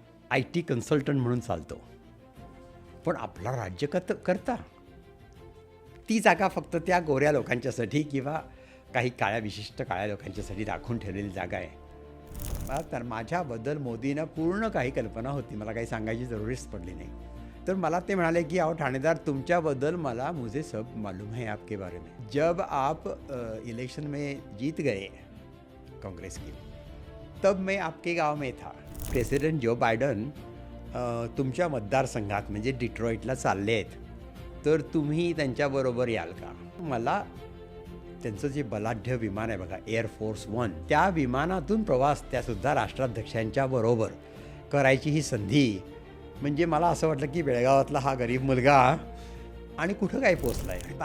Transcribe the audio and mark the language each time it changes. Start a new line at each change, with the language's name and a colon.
Marathi: IT consultant म्हणून चालतो. पण आपला राज्यकर्ता ती जागा फक्त त्या गोऱ्या लोकांच्यासाठी किंवा काही विशिष्ट काळ्या लोकांच्यासाठी राखून ठेवलेली जागा आहे. मला तर माझ्याबद्दल मोदींना पूर्ण काही कल्पना होती. मला काही सांगायची जरुरीच पडली नाही. तर मला ते म्हणाले की अहो ठाणेदार, तुमच्याबद्दल मला
Hindi: मुझे सब मालूम है आपके बारे में. जब आप इलेक्शन में जीत गए कांग्रेस की, तब मैं आपके गाव में था.
Marathi: प्रेसिडेंट जो बायडन तुमच्या मतदारसंघात म्हणजे डिट्रॉईटला चालले आहेत, तर तुम्ही त्यांच्याबरोबर याल का? मला त्यांचं जे बलाढ्य विमान आहे बघा, एअरफोर्स 1, त्या विमानातून प्रवास त्यासुद्धा राष्ट्राध्यक्षांच्या बरोबर करायची ही संधी, म्हणजे मला असं वाटलं की बेळगावातला हा गरीब मुलगा आणि कुठं काय पोचला आहे.